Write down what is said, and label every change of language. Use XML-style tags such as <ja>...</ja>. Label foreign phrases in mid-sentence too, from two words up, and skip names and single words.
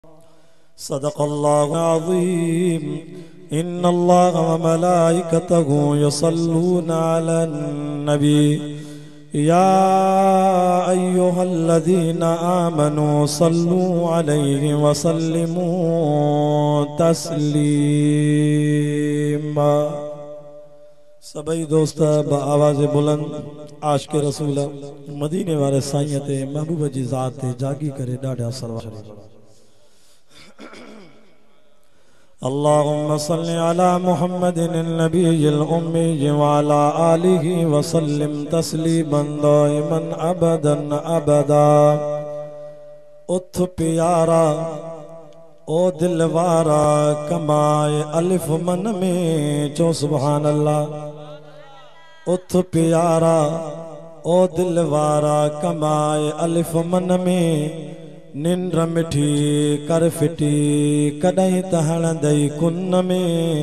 <ar>صدق الله العظيم. إن الله وملائكته يصلون على النبي يا أيها الذين آمنوا صلوا عليه وسلموا تسليما.</ar> <sd>सभई दोस्त आवाज़ बुलंद आशिक़ रसूल मदीने वारे साईं ते महबूब जी ज़ात ते जागी करे ॾाढा सलवात।</sd> <ar>اللهم صل على محمد النبي الأمي وعلى آله وسلم تسليما دائما أبدا أبدا.</ar> <sd>उथ प्यारा ओ दिलवारा कमाए अलिफ मन में चो</sd> <ar>سبحان الله.</ar> <sd>उथ प्यारा ओ दिलवारा कमाए अलिफ मन में निंद्र मिठी कर फिटी कॾहिं त हणंदई कुन में।</sd>